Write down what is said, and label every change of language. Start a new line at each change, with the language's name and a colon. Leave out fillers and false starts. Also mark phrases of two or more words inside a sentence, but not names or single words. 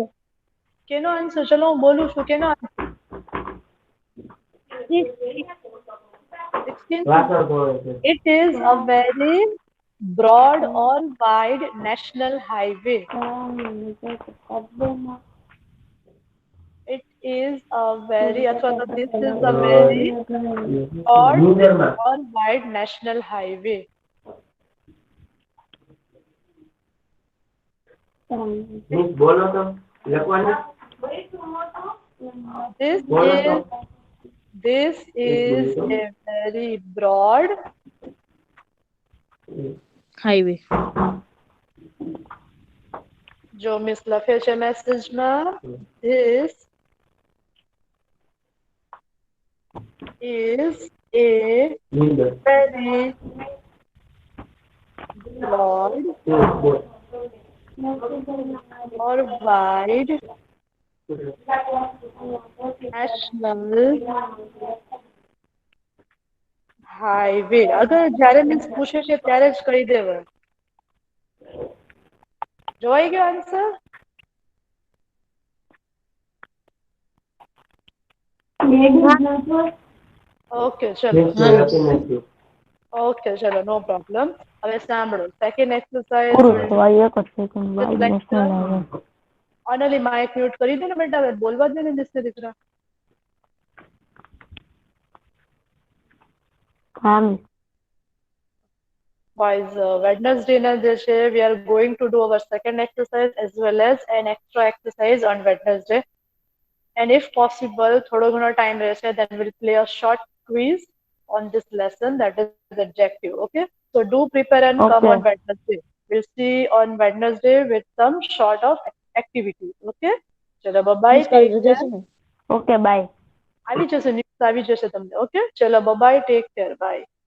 Gujarati: કેનો આન્સર? ચલો હું બોલું છું. કેનો આન્સર? 16.
English: It is a very broad or wide national highway. It is a very,
Gujarati: અથવા તો
English: this is a very broad or wide national highway.
Gujarati: બોલો તો લખવાનું.
English: This is a very broad highway.
Gujarati: જો મિસ લખે છે મેસેજમાં,
English: this is a very broad or wide national highway.
Gujarati: અગર જ્યારે મિસ પૂછે છે ત્યારે જ કહી દેવા. જોઈ ગયો આન્સર? ઓકે ચલો, ઓકે ચલો,
English: no problem.
Gujarati: હવે સાંભળો
English: second exercise. only mic mute
Gujarati: કરી દે ને બેટા, હવે બોલવા દે ને દિસને દીકરા.
English: Boys, Wednesday
Gujarati: ને જે છે,
English: we are going to do our second exercise as well as an extra exercise on Wednesday. And if possible,
Gujarati: થોડો ઘણો
English: time
Gujarati: રહેશે,
English: then we'll play a short quiz on this lesson, that is adjective. Okay, so do prepare and come on Wednesday. We'll see on Wednesday with some sort of activity. Okay, chalo bye bye. Okay, bye.
Gujarati: આવી જશે ન્યૂઝ, આવી જશે તમને. ઓકે ચલો
English: bye bye, take care, bye.